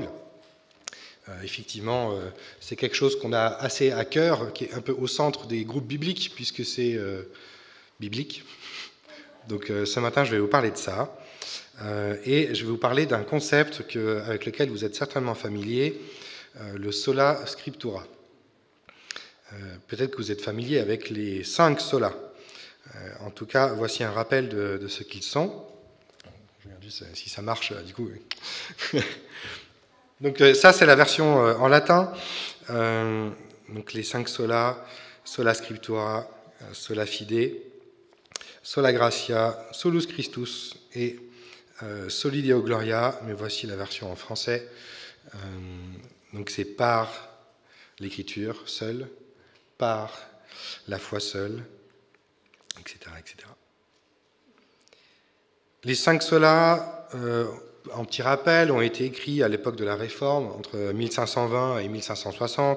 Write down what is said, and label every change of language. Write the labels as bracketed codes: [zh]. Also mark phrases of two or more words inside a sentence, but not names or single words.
[fr] Effectivement, c'est quelque chose qu'on a assez à cœur, qui est un peu au centre des groupes bibliques, puisque c'est biblique. Donc ce matin, je vais vous parler de ça. Et je vais vous parler d'un concept avec lequel vous êtes certainement familier, le [la] sola scriptura. [fr] Peut-être que vous êtes familier avec les 5 solas. En tout cas, voici un rappel de ce qu'ils sont. Je regarde juste si ça marche, du coup. Donc ça, c'est la version en latin. Donc les 5 solas, [la] sola scriptura, sola fide, sola gratia, solus Christus et soli Deo gloria. [fr] Mais voici la version en français. Donc c'est par l'écriture seule, par la foi seule, etc., etc. Les 5 solas, en petit rappel, ont été écrits à l'époque de la Réforme, entre 1520 et 1560.